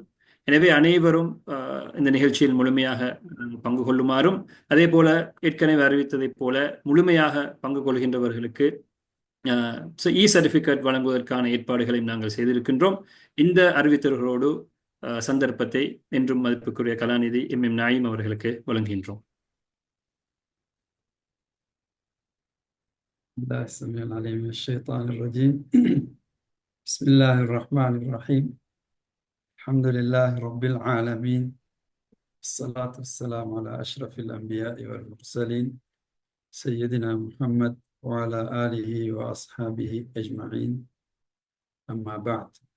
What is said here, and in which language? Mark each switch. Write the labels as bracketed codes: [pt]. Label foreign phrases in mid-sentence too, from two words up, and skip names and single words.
[ta] எனவே அனைவரும் இந்த நிகழ்ச்சியில் முழுமையாக பங்கு கொள்ளுமாறும், அதே போல ஏற்கனவே அறிவித்ததைப் போல முழுமையாக பங்கு கொள்கின்றவர்களுக்கு [en] e certificate [ta] வழங்குவதற்கான ஏற்பாடுகளையும் நாங்கள் செய்திருக்கின்றோம். இந்த அறிவித்தவர்களோடு சந்தர்ப்பத்தை என்றும் மதிப்புக்குரிய கலாநிதி எம் நயீம் அவர்களுக்கு வழங்குகின்றோம். [ar] السميع العليم من الشيطان الرجيم. بسم الله الرحمن الرحيم. الحمد لله رب العالمين، الصلاة والسلام على أشرف الأنبياء والمرسلين سيدنا محمد وعلى آله وأصحابه أجمعين، أما بعد.